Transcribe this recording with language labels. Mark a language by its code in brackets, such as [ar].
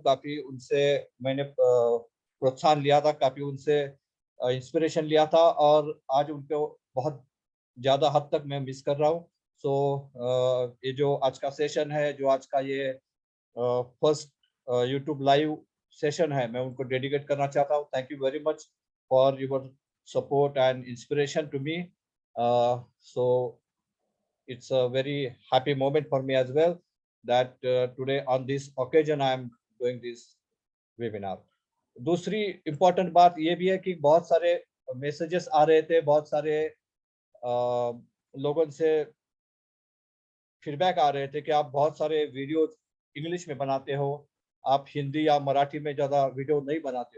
[hi] काफी उनसे मैंने प्रोत्साहन लिया था, काफी उनसे इंस्पिरेशन लिया था और आज उनको बहुत ज्यादा हद तक मैं मिस कर रहा हूँ। ये जो आज का सेशन है, जो आज का ये फर्स्ट यूट्यूब लाइव सेशन है, मैं उनको डेडिकेट करना चाहता हूँ। [en] Thank you very much for your support and inspiration to me. So it's a very happy moment for me as well that today on this occasion I am doing this webinar. [hi] दूसरी important बात ये भी है कि बहुत सारे messages आ रहे थे, बहुत सारे लोगों से फीडबैक आ रहे थे कि आप बहुत सारे वीडियो इंग्लिश में बनाते हो, आप हिंदी या मराठी में ज़्यादा वीडियो नहीं बनाते।